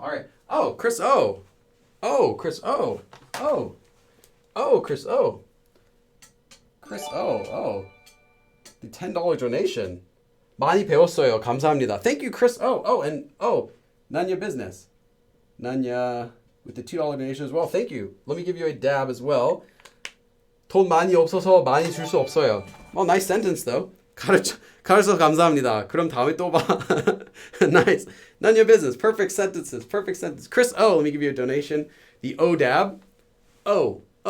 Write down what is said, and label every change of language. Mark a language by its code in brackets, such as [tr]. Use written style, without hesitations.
[en] All right. Oh, Chris O. Oh, Chris O. Oh. Oh, Chris O. Chris O. Oh. The $10 donation. 많이 배웠어요. 감사합니다. Thank you, Chris O. Oh, and Nanya Business. Nanya with the $2 donation as well. Thank you. Let me give you a dab as well. [ko] 돈 많이 없어서 많이 줄 수 없어요. [en] Oh, nice sentence though. 가르쳐 감사합니다. 그럼 다음에 또 봐. Nice. None your business. Perfect sentences. Perfect sentence. Chris O, let me give you a donation. The O dab. O.